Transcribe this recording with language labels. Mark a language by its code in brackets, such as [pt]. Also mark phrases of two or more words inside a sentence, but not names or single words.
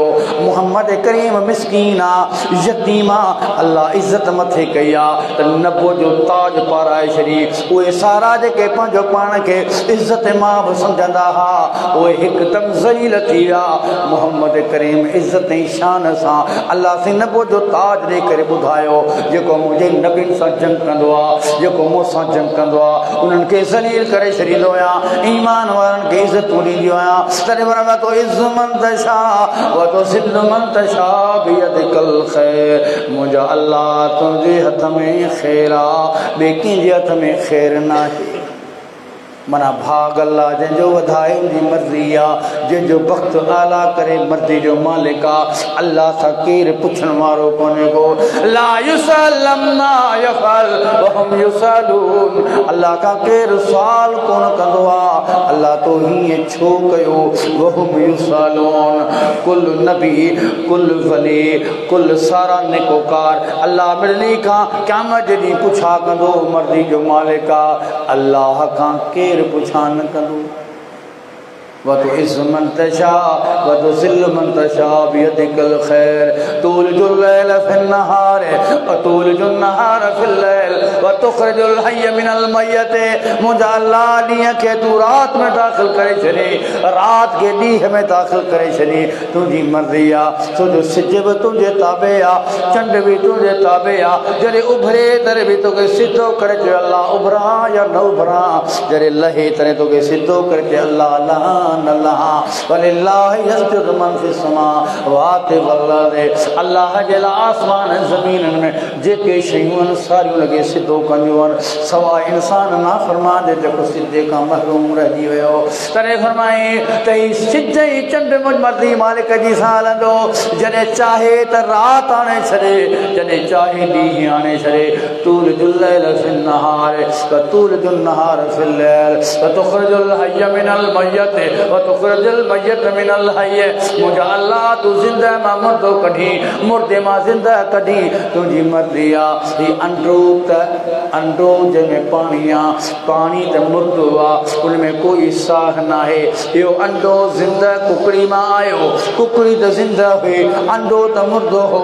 [sd] मुहम्मद करीम मिस्कीन आहे यतीम आहे अल्लाह इज़्ज़त मथे कई आहे त नबो जो ताज पाराए छॾी उहे सारा जेके पंहिंजो पाण खे इज़्ज़त मां बि सम्झंदा हुआ उहे हिकदमि ज़लील थी विया। मुहम्मद करीम इज़्ज़त ऐं शान सां अल्लाह से नबो जो ताज ॾेई करे ॿुधायो जेको मुंहिंजे नबीन सां जंग कंदो आहे जेको मूंसां जंग कंदो आहे उन्हनि खे ज़लील करे छॾींदो आहियां ईमान वारनि खे इज़तूं ॾींदियूं आहियां। तॾहिं वरना तो [ar] تعز من تشاء وتذل من تشاء بيدك الخير [sd] मुंहिंजा अल्लाह तुंहिंजे हथ में ख़ैर आहे ॿिए कंहिंजे हथ में ख़ैर न आहे। मना भाग अल्लाह जंहिंजो वधाए उनजी मर्ज़ी आहे जंहिंजो वक़्त आला करे मर्ज़ी जो मालिक आहे। अल्लाह सां केरु पुछण वारो कोन्हे को। [ar] لا يسأل عما يفعل وهم يسألون [sd] अल्लाह खां केरु सुवाल कोन कंदो आहे अल्लाह तो हीअं छो कयो [ar] وهم يسألون. [sd] कुल नबी कुल वली कुल सारा नेकोकार अल्लाह मिलनी खां क़यामत जे ॾींहुं पुछा कंदो मर्ज़ी जो मालिक आहे अल्लाह खां केरु पुछा न कंदो। [ar] وتعز من تشاء وتذل من تشاء بيدك الخير تولج الليل في النهار وتولج النهار في الليل وتخرج الحي من الميت [sd] मुंहिंजा अल्लाह ॾींहं खे तूं राति में दाख़िल करे छॾे राति खे ॾींहं में दाख़िल करे छॾी तुंहिंजी मर्ज़ी आहे। तुंहिंजो सिज बि तुंहिंजे ताबे आहे चंड बि तुंहिंजे ताबे आहे जॾहिं उभरे तॾहिं बि तोखे सिधो करे चए अल्लाह उभरां या न उभरां जॾहिं लहे तॾहिं तोखे सिधो करे चए अल्लाह लहां [ar] سبحان الله ولله يسجد من في السماوات والأرض. [sd] अल्लाह जे लाइ आसमान ज़मीन में जेके शयूं सारियूं लॻे सिधो कंदियूं आहिनि सवाइ इंसान नाफ़रमान जे जेको सिधे खां महरूम रहिजी वियो। तॾहिं फरमाई त ही सिज ई चंड मर्ज़ी मालिक जी सां हलंदो। जॾहिं चाहे त राति आणे छॾे, जॾहिं चाहे ॾींहुं आणे छॾे। [ar] تولج الليل في النهار وتولج النهار في الليل وتخرج الحي من الميت وتخرج الميت من الحي. [sd] मुंहिंजा अल्लाह तू ज़िंदह मां मुर्दो कढी, मुर्दे मां ज़िंदह कढी, तुंहिंजी मर्ज़ी आहे। ही अंडो त अंडो जंहिंमें पाणी आहे, पाणी त मुर्दो आहे, उन में कोई साह न आहे। इहो अंडो ज़िंदह कुकड़ी मां आयो, कुकड़ी त ज़िंदह हुई, अंडो त मुर्दो हो।